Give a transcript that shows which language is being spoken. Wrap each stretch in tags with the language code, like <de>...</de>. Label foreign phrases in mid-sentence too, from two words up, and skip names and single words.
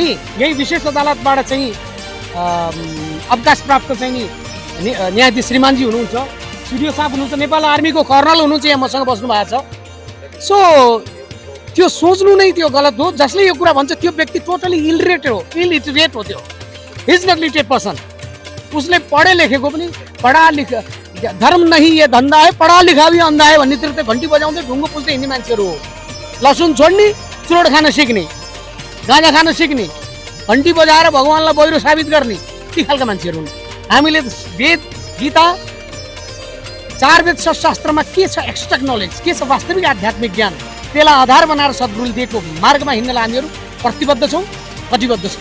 <ne>यही विशेष अदालतबाट चाहिँ अवकाश प्राप्त चाहिँ नि न्यायाधीश श्रीमानजी हुनुहुन्छ, सिडिओ साहब हुनुहुन्छ, नेपाल आर्मीको कर्नल हुनुहुन्छ, यहाँ मसँग बस्नु भएको छ। सो त्यो सोच्नु नै त्यो गलत हो। जसले यो कुरा भन्छ त्यो व्यक्ति</ne> <en>totally illiterate</en> <ne>हो त्यो।</ne> <en>is not literate person.</en> <ne>उसले पढे लेखेको पनि</ne> <hi>धर्म नहीं ये धन्दा है, पढा लिखा भी अन्धा है</hi> <ne>भन्नेतिर त घन्टी बजाउँदै ढुङ्गो पुज्दै हिँड्ने मान्छेहरू हो। लसुन छोड्ने, चुरोट खान सिक्ने, गाँजा खान सिक्ने, घन्टी बजाएर भगवान्लाई बहिरो साबित गर्ने, ती खालका मान्छेहरू हुन्। हामीले वेद, गीता, 4 वेद शास्त्रमा के छ</ne> <en>extract knowledge,</en> <ne>के छ वास्तविक आध्यात्मिक ज्ञान, त्यसलाई आधार बनाएर सद्गुरुले दिएको मार्गमा हिँड्नलाई हामीहरू प्रतिबद्ध छौँ, कटिबद्ध छौँ।</ne>